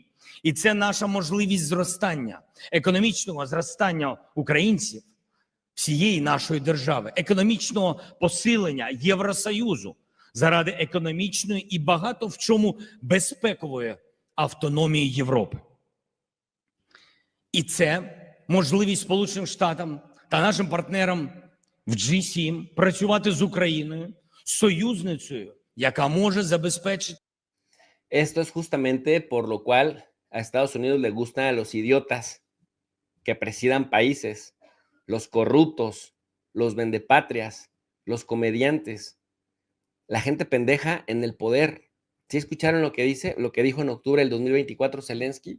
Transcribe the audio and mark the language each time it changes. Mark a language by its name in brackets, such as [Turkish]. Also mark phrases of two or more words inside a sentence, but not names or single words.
[Ukrainian] І це наша можливість зростання, економічного зростання українців, всієї нашої держави, економічного посилення Євросоюзу заради економічної і багато в чому безпекової автономії Європи. І це можливість Сполученим Штатам та нашим партнерам в G7 працювати з Україною, союзницею, яка може забезпечити [Spanish] Esto es justamente por lo cual a Estados Unidos le gustan a los idiotas que presidan países, los corruptos, los vendepatrias, los comediantes, la gente pendeja en el poder. ¿Sí escucharon lo que dice, lo que dijo en octubre del 2024 Zelensky?